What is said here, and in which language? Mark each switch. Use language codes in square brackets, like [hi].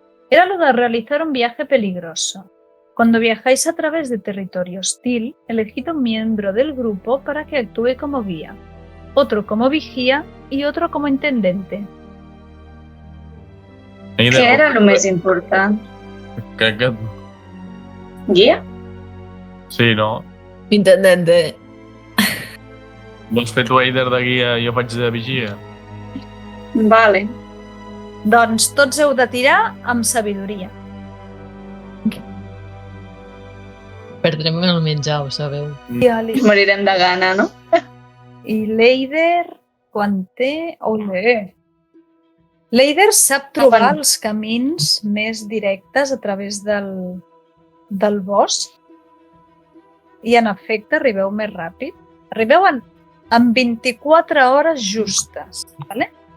[es] Era lo de realizar un viaje peligroso. Cuando viajáis a través de territorio hostil, elegid un miembro del grupo para que actúe como guía, otro como vigía y otro como intendente. [ca] Què era el més important? Que... Guia? Sí, no? [es] Intendente. [ca] Vols fer tu, Eider, de guia i jo faig de vigia? Vale. Doncs tots heu de tirar amb sabidoria. Perdrem el menjar, ho sabeu. Morirem de gana, no? I l'Eider, quan té... Olé! L'Eider sap trobar els camins més directes a través del bosc i, en efecte, arribeu més ràpid. Arribeu en 24 hores justes, ¿vale?